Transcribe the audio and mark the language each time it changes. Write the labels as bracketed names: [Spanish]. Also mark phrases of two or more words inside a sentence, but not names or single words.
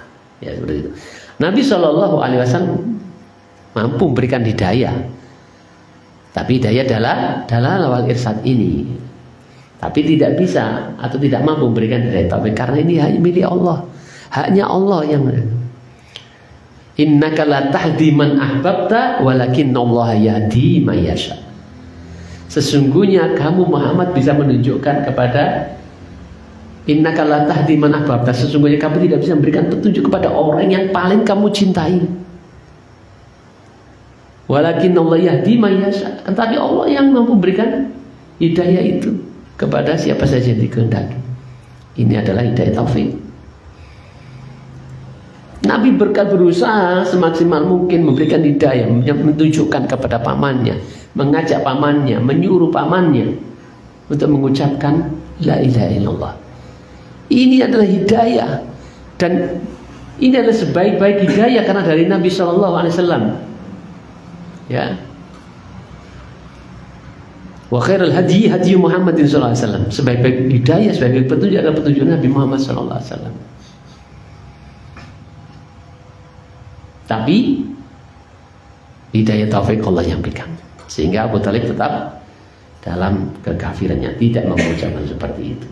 [Indonesian] Ya seperti itu. Nabi [Arabic] صلى الله عليه وسلم [Indonesian] mampu memberikan hidayah, tapi hidayah [Arabic] دلالة الإرشاد [Indonesian] ini, tapi tidak bisa atau tidak mampu memberikan hidayah taufik karena ini hanya milik Allah, haknya Allah yang. [Arabic] إنك لا تهدي من أحببت ولكن الله يهدي من يشاء. [Indonesian] Sesungguhnya kamu Muhammad bisa menunjukkan kepada [Arabic] إنك لا تهدي من أحببت, [Indonesian] sesungguhnya kamu tidak bisa memberikan petunjuk kepada orang yang paling kamu cintai. [Arabic] ولكن الله يهدي من يشاء. [Indonesian] Tetapi Allah yang mampu memberikan hidayah itu kepada siapa saja yang dikehendaki. Ini adalah hidayah taufik. Nabi berusaha semaksimal mungkin memberikan hidayah, menunjukkan kepada pamannya, mengajak pamannya, menyuruh pamannya untuk mengucapkan [Arabic] لا إله إلا الله. [Indonesian] Ini adalah hidayah, dan ini adalah sebaik-baik hidayah karena dari Nabi [Arabic] صلى الله عليه وسلم. [Indonesian] Ya. [Arabic] وخير الهدي هدي محمد صلى الله عليه وسلم. [Indonesian] Sebaik-baik hidayah, sebaik-baik petunjuk adalah petunjuk Nabi Muhammad [Arabic] صلى الله عليه وسلم. [Indonesian] Tapi hidayah taufik Allah yang berikan, sehingga Abu Thalib tetap dalam kekafirannya, tidak mengucapkan seperti itu.